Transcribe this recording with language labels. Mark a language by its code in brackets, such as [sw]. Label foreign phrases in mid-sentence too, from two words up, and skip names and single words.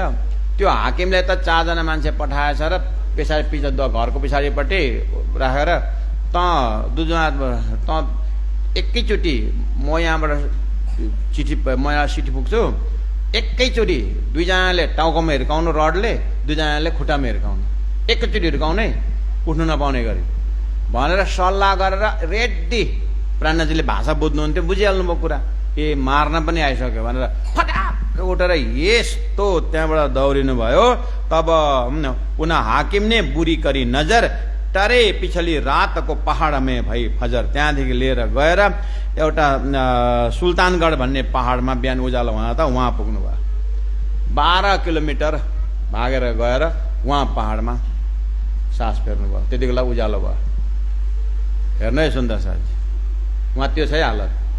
[ne] त्यो हाकिमले त 4 जना मान्छे पठाएछ र घरको पछाडिपट्टि राखेर त एकैचोटि म यहाँबाट म यहाँ सिटी पुग्छु, एकैचोटि 2 जनाले टाउकोमा हिर्काउनु रडले, 2 जनाले खुट्टामा हिर्काउनु, एकैचोटि हिर्काउनै, उठ्नु नपाउने गरी भनेर सल्लाह गरेर रेडी। प्राणनाजीले भाषा बुझ्नुहुन्थ्यो, बुझिहाल्नुभयो कुरा, ए मार्न पनि आइसक्यो भनेर फटाक उठेर यस्तो त्यहाँबाट दौडिनु भयो। [hi] तब पुनः हाकिम ने बुरी करी नजर टरे पिछली रात को पहाड में भई फजर। [ne] त्यहाँदेखि लिएर गएर एउटा सुल्तानगढ भन्ने पहाडमा बिहान उज्यालो हुँदा त उहाँ पुग्नु भयो। 12 किलोमिटर भागेर गएर उहाँ पहाडमा सास फेर्नु भयो। त्यति बेला उज्यालो भयो। हेर्नु है सुन्दर साथी, उहाँ त्यो छ हालत।